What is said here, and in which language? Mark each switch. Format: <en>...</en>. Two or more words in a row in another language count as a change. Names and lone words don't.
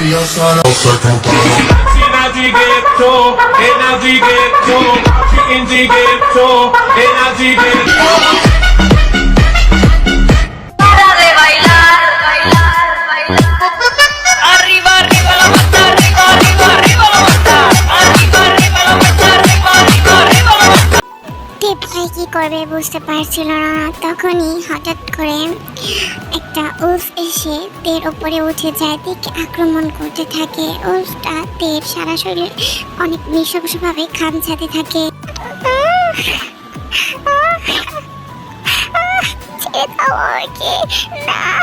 <es>Navigato, indicato, navigato. Para de bailar, bailar, bailar. Arriba, arriba la mata, arriba, arriba, arriba la mata. Arriba, arriba la mata, arriba, arriba, arriba la mata.</es> <bn>ভাই কি করবে বুঝতে পারছিল না। তখনই হঠাৎ করে একটা উল্ফ এসে তের উপরে উঠে যায়, তেকে আক্রমণ করতে থাকে। উল্ফটা তের সারা শরীর অনেক নৃশংসভাবে খামচাতে থাকে। ছেড়ে দাও আমাকে, না।</bn>